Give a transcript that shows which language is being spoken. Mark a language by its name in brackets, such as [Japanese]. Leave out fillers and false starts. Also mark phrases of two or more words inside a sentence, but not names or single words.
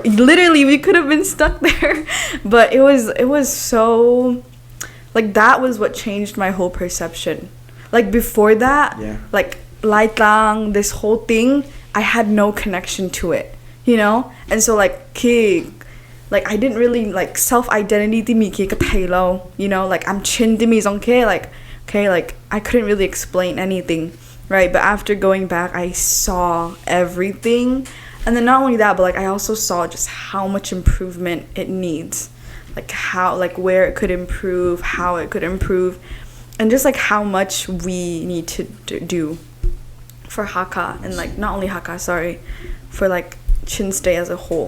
[English] so literally we could have been stuck there, but it was so like that was what changed my whole perception. Like before that, Yeah. like light lang, this whole thing, I had no connection to it, you know? And so like I didn't really like self-identity mi ki ka thaylo, you know? Like I'm chin mi okay, like I couldn't really explain anything, right? But after going back, I saw everything. And then not only that, but like I also saw just how much improvement it needs. Like how, like where it could improve, how it could improve, and just like how much we need to do for Hakka, and like not only Hakka, sorry, for like Chinstay as a whole.